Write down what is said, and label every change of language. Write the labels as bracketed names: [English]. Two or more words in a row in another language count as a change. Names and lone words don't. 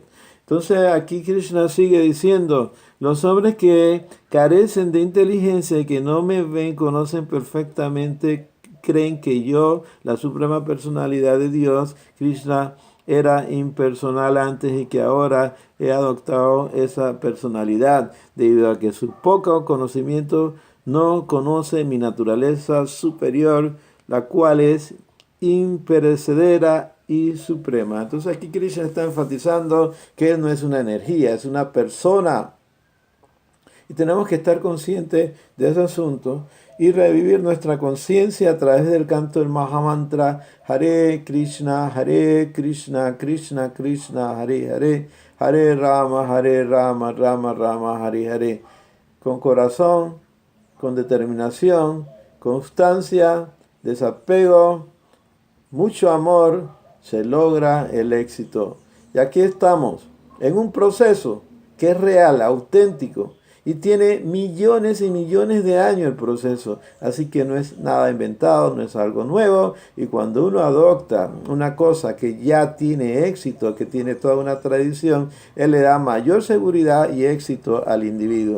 [Spanish] Entonces aquí Krishna sigue diciendo, los hombres que carecen de inteligencia y que no me ven, conocen perfectamente, creen que yo, la suprema personalidad de Dios, Krishna, era impersonal antes y que ahora he adoptado esa personalidad debido a que su poco conocimiento no conoce mi naturaleza superior, la cual es imperecedera y suprema. Entonces aquí Krishna está enfatizando que él no es una energía, es una persona. Y tenemos que estar conscientes de ese asunto y revivir nuestra conciencia a través del canto del Mahamantra Hare Krishna, Krishna Krishna, Hare Hare, Hare Rama, Rama Rama, Hare Hare. Con corazón, con determinación, constancia, desapego, mucho amor, se logra el éxito. Y aquí estamos, en un proceso que es real, auténtico, y tiene millones y millones de años el proceso, así que no es nada inventado, no es algo nuevo, y cuando uno adopta una cosa que ya tiene éxito, que tiene toda una tradición, él le da mayor seguridad y éxito al individuo.